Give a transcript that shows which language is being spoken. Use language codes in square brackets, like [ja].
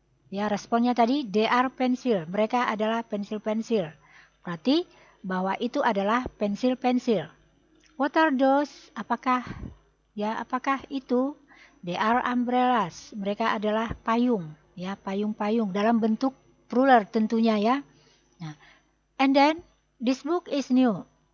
[id] Ya, responnya tadi [en] they are pencil. [id] Mereka adalah pensil-pensil. Berarti bahwa itu adalah pensil-pensil. [en] What are those? [id] Apakah itu? [en] They are umbrellas. [id] Mereka adalah payung, ya, payung-payung dalam bentuk plural tentunya ya. [en] Nah, and then this book is new.